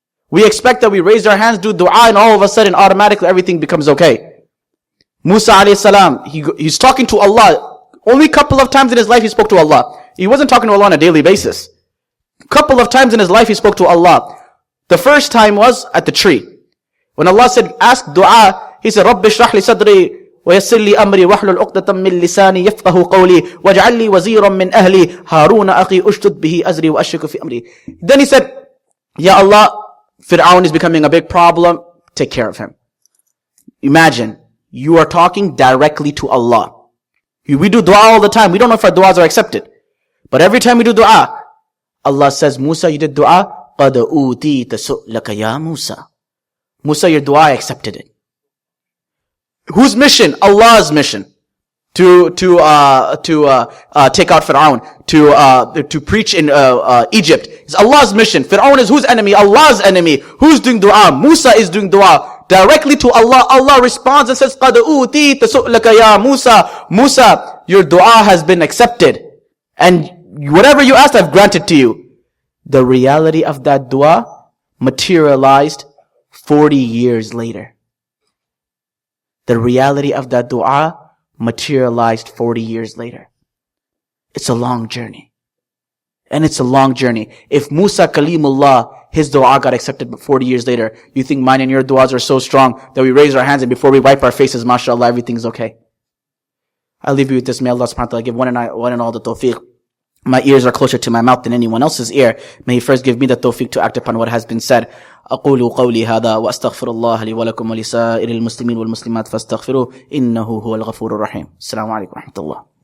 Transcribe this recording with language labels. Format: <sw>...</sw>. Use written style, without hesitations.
<en>We expect that we raise our hands, do dua, and all of a sudden, automatically everything becomes okay. Musa alayhi salam, he's talking to Allah. Only a couple of times in his life he spoke to Allah. He wasn't talking to Allah on a daily basis. A couple of times in his life he spoke to Allah. The first time was at the tree. When Allah said, ask dua, he said,</en> <ar>Rabbi shrah li sadri, ويسر لي أمري واحلل عقدة من لساني يفقهوا قولي واجعل لي وزيرا من أهلي هارون أخي أشدد به أزري وأشركه في أمري.</ar> <en>Then he said, Ya Allah, Fir'aun is becoming a big problem. Take care of him. Imagine, you are talking directly to Allah. We do dua all the time. We don't know if our duas are accepted. But every time we do dua, Allah says, Musa, you did dua.</en> <ar>قَدْ أُوتِيتَ سُؤْلَكَ يَا Musa.</ar> <en>Musa, your dua, I accepted it. Whose mission? Allah's mission. To take out Fir'aun. To preach in Egypt. It's Allah's mission. Fir'aun is whose enemy? Allah's enemy. Who's doing dua? Musa is doing dua. Directly to Allah. Allah responds and says,</en> <ar>قَدْ أُوتِيتَ سُؤْلَكَ يَا</ar> <en>Musa. Musa, your dua has been accepted. And whatever you asked, I've granted to you. The reality of that dua materialized 40 years later. The reality of that dua materialized 40 years later. It's a long journey. And it's a long journey. If Musa Kalimullah, his dua got accepted 40 years later, you think mine and your duas are so strong that we raise our hands and before we wipe our faces, mashallah, everything's okay. I'll leave you with this. May Allah subhanahu wa ta'ala give one and all the tawfiq. My ears are closer to my mouth than anyone else's ear. May He first give me the tawfiq to act upon what has been said.</en> <ar>أقول قولي هذا وأستغفر الله لي ولكم ولسائر المسلمين والمسلمات فاستغفروه إنه هو الغفور الرحيم. السلام عليكم ورحمة الله.</ar>